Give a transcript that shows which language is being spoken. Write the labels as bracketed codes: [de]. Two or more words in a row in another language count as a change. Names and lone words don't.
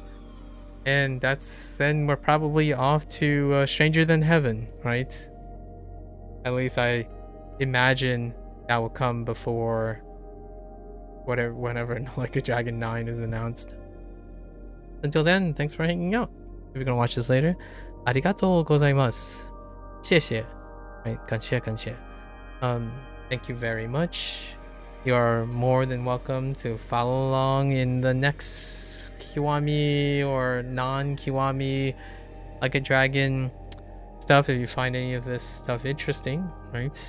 [en] And then we're probably off to Stranger Than Heaven, right? At least I imagine that will come before whenever Like a Dragon 9 is announced. Until then, thanks for hanging out. If you're gonna watch this later, [ja] ありがとうございます. [zh] 谢谢. Right, 感谢感谢. [en] Thank you very much. You are more than welcome to follow along in the next Kiwami or non-Kiwami Like a Dragon stuff if you find any of this stuff interesting, right?